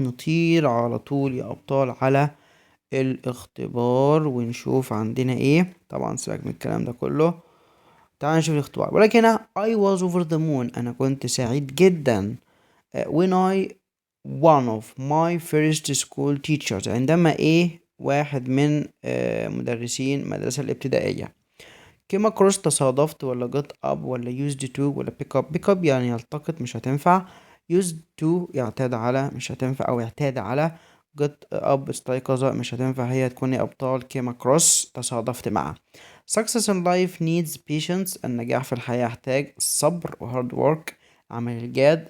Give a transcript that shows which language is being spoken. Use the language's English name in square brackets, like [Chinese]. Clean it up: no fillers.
[Arabic] نطير على طول يا أبطال على الاختبار ونشوف عندنا ايه. طبعا سيبك من الكلام ده كله، تعال نشوف الاختبار. ولكن هنا [English] I was over the moon، [Arabic] أنا كنت سعيد جدا. [English] when I one of my first school teachers، [Arabic] عندما ايه واحد من مدرسين المدرسة الابتدائية. كيما كروس تصادفت ولا جت اب ولا used to ولا [English] pick up [Arabic] يعني يلتقط مش هتنفع. used to يعتاد على مش هتنفع، او يعتاد على. جت اب استيقظ مش هتنفع، هي تكون يا ابطال كيما كروس تصادفت معه. [English] success in life needs patience، [Arabic] النجاح في الحياة يحتاج صبر و [English] hard work، [Arabic] عمل الجاد.